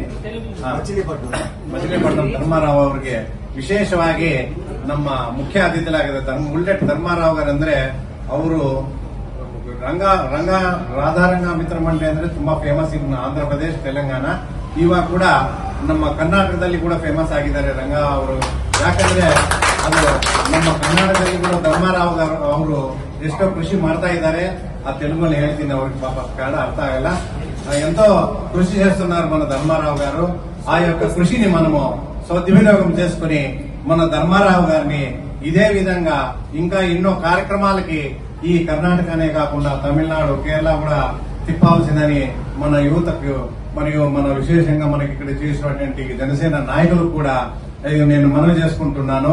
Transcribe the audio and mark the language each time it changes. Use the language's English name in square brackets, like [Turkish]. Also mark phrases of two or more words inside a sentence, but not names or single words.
[Kannada] ಮಚಿಲಿಪಟ್ಟಣಂ ಧರ್ಮಾರಾವ್ ಅವರಿಗೆ ವಿಶೇಷವಾಗಿ ನಮ್ಮ ಮುಖ್ಯ ಅತಿಥಿಗಳಾಗಿದೆ ಬುಲ್ಲೆಟ್ ಧರ್ಮಾರಾವ್ ಅವರಂದ್ರೆ ಅವರು ರಾಧಾರಂಗ ಮಿತ್ರ ಮಂಡಳಿ ಅಂದ್ರೆ ತುಂಬಾ [English] famous in [Kannada] ಆಂಧ್ರ ಪ್ರದೇಶ ತೆಲಂಗಾಣ. ಇವಾಗ ಕೂಡ ನಮ್ಮ ಕರ್ನಾಟಕದಲ್ಲಿ ಕೂಡ ಫೇಮಸ್ ಆಗಿದ್ದಾರೆ ರಂಗ ಅವರು. ಯಾಕಂದ್ರೆ ಅದು ನಮ್ಮ ಕರ್ನಾಟಕದಲ್ಲಿ ಕೂಡ ಧರ್ಮಾರಾವ್ ಅವರು ಎಷ್ಟೋ ಕೃಷಿ ಮಾಡ್ತಾ ಇದ್ದಾರೆ. [Telugu] ఆ తెలుగులో [Kannada] ಹೇಳ್ತೀನಿ, ಅವ್ರಿಗೆ [Telugu] పాప కన్నడ అర్థం ಆಗಲ್ಲ. ఎంతో కృషి చేస్తున్నారు మన ధర్మారావు గారు. ఆ యొక్క కృషిని మనము సద్వినియోగం చేసుకుని మన ధర్మారావు గారిని ఇదే విధంగా ఇంకా ఎన్నో కార్యక్రమాలకి ఈ కర్ణాటకనే కాకుండా తమిళనాడు, కేరళ కూడా తిప్పాల్సిందని మన యువతకు మరియు మన విశేషంగా మనకి ఇక్కడ చేసినటువంటి జనసేన నాయకులకు కూడా నేను మనవి చేసుకుంటున్నాను.